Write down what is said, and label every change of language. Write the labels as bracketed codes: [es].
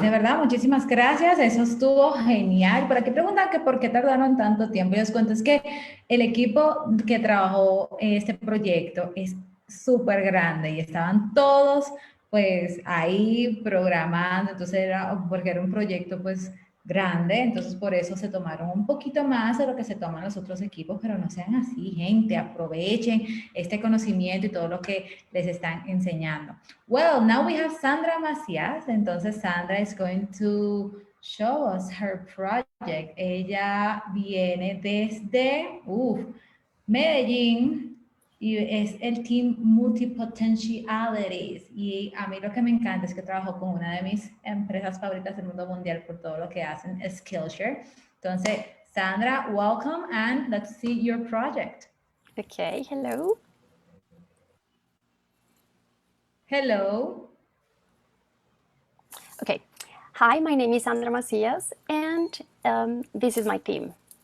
[es] De verdad, muchísimas gracias. Eso estuvo genial. Por aquí preguntan que por qué tardaron tanto tiempo. Y les cuento, es que el equipo que trabajó este proyecto es súper grande y estaban todos pues ahí programando. Entonces porque era un proyecto pues grande, entonces por eso se tomaron un poquito más de lo que se toman los otros equipos, pero no sean así, gente, aprovechen este conocimiento y todo lo que les están enseñando. [en] Well, now we have Sandra Macías, [es] entonces [en] Sandra is going to show us her project. [es] Ella viene desde Medellín, y es el Team Multipotentialities. Y a mí lo que me encanta es que trabajo con una de mis empresas favoritas del mundo mundial por todo lo que hacen, Skillshare. Entonces, [en] Sandra, welcome and let's see your project. Okay, hello. Hello. Okay, hi, my name is Sandra Macias, and this is my team.